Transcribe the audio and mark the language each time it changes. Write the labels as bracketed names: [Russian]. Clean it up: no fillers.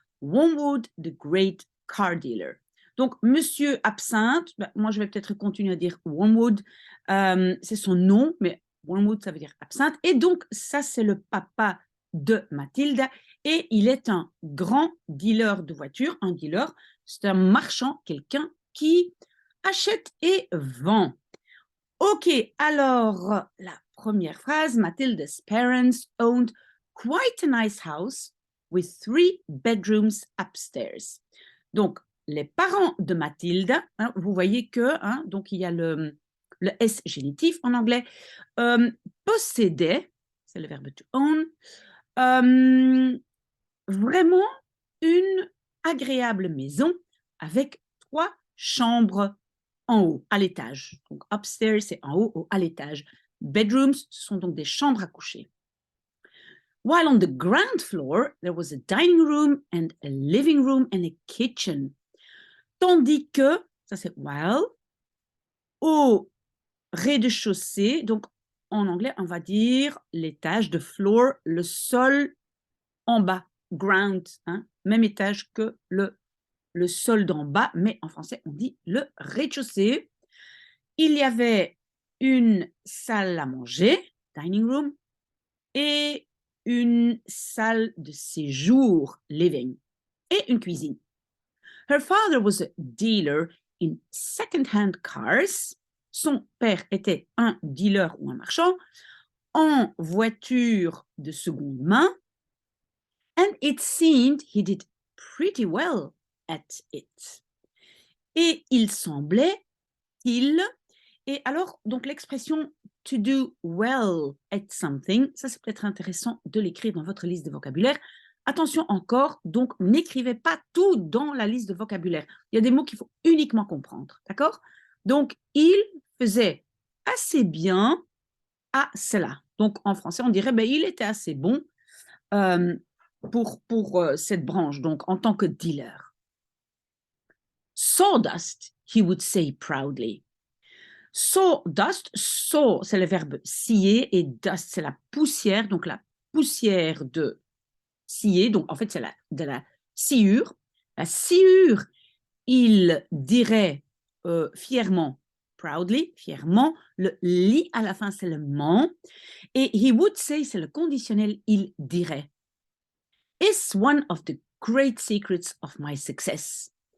[English] Wormwood, the Great Car Dealer. [French] Donc, Monsieur Absinthe, moi je vais peut-être continuer à dire Wormwood, c'est son nom, mais Wormwood, ça veut dire absinthe. Et donc, ça, c'est le papa de Mathilde. Et il est un grand dealer de voitures. Un dealer, c'est un marchand, quelqu'un qui achète et vend. OK, alors, la première phrase, [English] Mathilde's parents owned quite a nice house with 3 bedrooms upstairs. [French] Donc, les parents de Mathilde, hein, vous voyez que, hein, donc il y a le S génitif en anglais, possédaient, c'est le verbe [English] to own, [French] euh, vraiment une agréable maison avec 3 chambres en haut, à l'étage. Donc, upstairs, c'est en haut, à l'étage. Bedrooms, ce sont donc des chambres à coucher. [English] While on the ground floor, there was a dining room and a living room and a kitchen. [French] Tandis que, ça c'est while, au rez-de-chaussée, donc en anglais, on va dire l'étage de floor, le sol en bas, ground, hein, même étage que le sol d'en bas, mais en français, on dit le rez-de-chaussée. Il y avait une salle à manger, dining room, et une salle de séjour, living, et une cuisine. [English] Her father was a dealer in second-hand cars. [French] Son père était un dealer ou un marchand en voitures de seconde main. [English] And it seemed he did pretty well at it. [French] Et il semblait qu'il... Et alors, donc l'expression [English] to do well at something, [French] ça c'est peut-être intéressant de l'écrire dans votre liste de vocabulaire. Attention encore, donc n'écrivez pas tout dans la liste de vocabulaire. Il y a des mots qu'il faut uniquement comprendre, d'accord? Donc, il faisait assez bien à cela. Donc, en français, on dirait, ben, il était assez bon euh, pour cette branche, donc en tant que dealer. [English] Sawdust, he would say proudly. [French] Sawdust, saw, c'est le verbe scier, et dust, c'est la poussière, donc la poussière de scier, donc en fait, c'est de la sciure. La sciure, il dirait fièrement, proudly, fièrement, le li à la fin, c'est le ment, et [English] he would say, [French] c'est le conditionnel, il dirait. [English] Is one of the great secrets of my success.